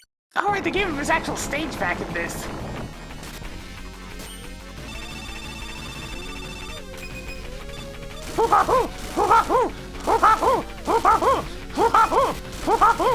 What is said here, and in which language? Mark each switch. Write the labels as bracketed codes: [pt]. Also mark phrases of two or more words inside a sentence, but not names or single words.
[en] Oh, right, they gave him his actual stage back in this. Hoo-ha-hoo! Hoo-ha-hoo! Hoo-ha-hoo! Hoo-ha-hoo! Hoo-ha-hoo! Hoo-ha-hoo!